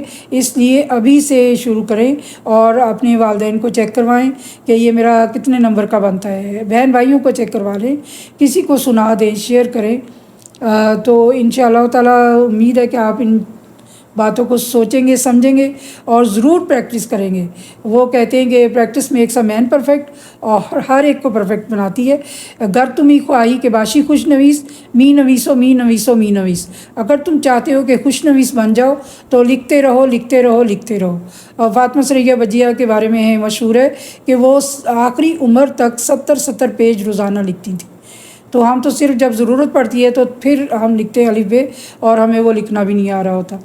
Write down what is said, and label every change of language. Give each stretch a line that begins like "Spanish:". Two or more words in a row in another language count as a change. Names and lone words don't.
Urdu: اس لیے ابھی سے شروع کریں اور اپنے والدین کو چیک کروائیں کہ یہ میرا کتنے نمبر کا بنتا ہے، بہن بھائیوں کو چیک کروا لیں، کسی کو سنا دیں، شیئر کریں، تو انشاءاللہ تعالیٰ امید ہے کہ آپ ان باتوں کو سوچیں گے سمجھیں گے اور ضرور پریکٹس کریں گے. وہ کہتے ہیں کہ
English: practice makes a man perfect,
Urdu: اور ہر ایک کو پرفیکٹ بناتی ہے.
Persian: اگر تمہیں خواہی کہ باشی خوش نویس، می نویسو می نویسو می نویس.
Urdu: اگر تم چاہتے ہو کہ خوش نویس بن جاؤ تو لکھتے رہو لکھتے رہو لکھتے رہو. اور فاطمہ سریا بجیہ کے بارے میں مشہور ہے کہ وہ آخری عمر تک 70 پیج روزانہ لکھتی تھیں. تو ہم تو صرف جب ضرورت پڑتی ہے تو پھر ہم لکھتے ہیں الف ب، اور ہمیں وہ لکھنا بھی نہیں آ رہا ہوتا.